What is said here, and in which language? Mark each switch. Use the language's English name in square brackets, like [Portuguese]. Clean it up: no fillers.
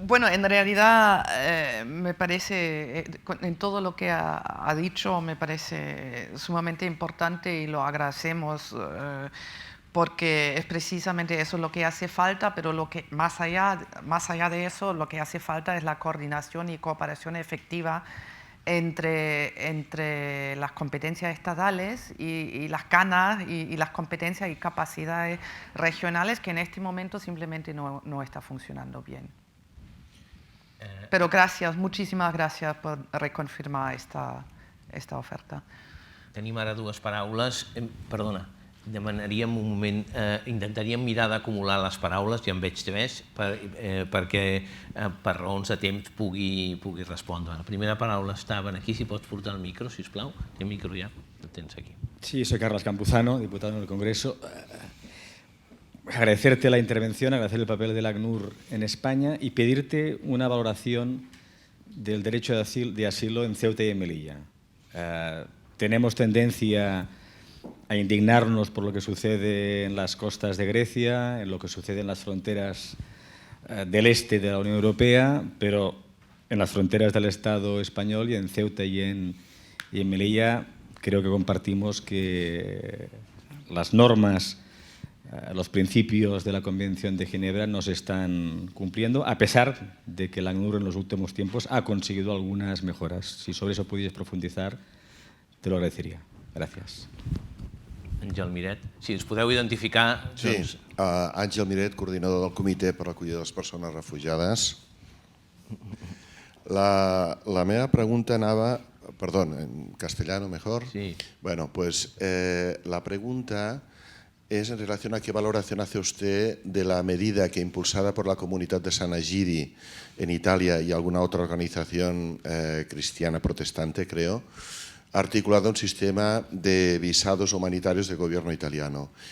[Spanish] Bueno, en realidad me parece, en todo lo que ha dicho, me parece sumamente importante y lo agradecemos porque es precisamente eso lo que hace falta, pero lo que más allá de eso, lo que hace falta es la coordinación y cooperación efectiva entre las competencias estatales y las canas y las competencias y capacidades regionales que en este momento simplemente no está funcionando bien. Pero gracias, muchísimas gracias por reconfirmar esta oferta. [Catalan] Tenim ara dues paraules. Perdona, demanaríem un moment, intentaríem mirar d'acumular les paraules, ja en veig més, perquè per raons de temps pugui respondre. La primera paraula estava aquí, si pots portar el micro, sisplau. El micro ja el tens aquí. [Spanish] Sí, soy Carlos Campuzano, diputado en el Congreso. Agradecerte la intervención, agradecer el papel del ACNUR en España y pedirte una valoración del derecho de asilo en Ceuta y en Melilla. Tenemos tendencia a indignarnos por lo que sucede en las costas de Grecia, en lo que sucede en las fronteras del este de la Unión Europea, pero en las fronteras del Estado español y en Ceuta y en Melilla creo que compartimos que las normas, los principios de la Convención de Ginebra no se están cumpliendo, a pesar de que la ACNUR en los últimos tiempos ha conseguido algunas mejoras. Si sobre eso pudieras profundizar, te lo agradecería. [Catalan] Gràcies. Àngel Miret, si ens podeu identificar... Sí, Àngel Miret, coordinador del Comitè per l'acollida de les persones refugiades. La meva pregunta anava... [Spanish] Perdón, en castellano mejor. Sí. Bueno, pues la pregunta es en relación a qué valoración hace usted de la medida que impulsada por la comunidad de San Agiri en Italia y alguna otra organización cristiana protestante, creo, ha articulado un sistema de visados humanitarios del gobierno italiano.